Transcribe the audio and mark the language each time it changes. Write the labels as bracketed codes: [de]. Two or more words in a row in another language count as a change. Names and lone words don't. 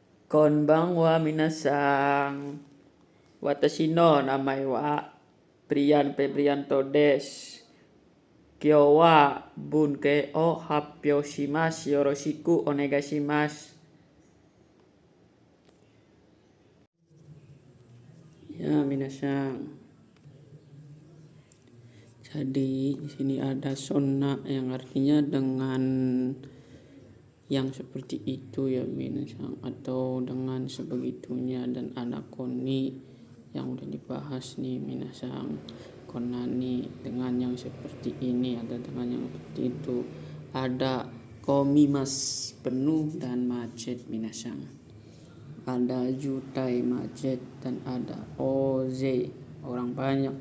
[ja] こんばんは皆さん。私の名前は Brian Febrianto です. 今日は文型を発表します. よろしくお願いします. [id] Ya minasang. Jadi di sini ada sonna yang artinya dengan yang seperti itu ya minasang, atau dengan sebegitunya, dan ada koni yang udah dibahas nih minasang, konani dengan yang seperti ini, ada dengan yang seperti itu, ada komimas penuh dan macet minasang, ada jutai macet, dan ada oze orang banyak.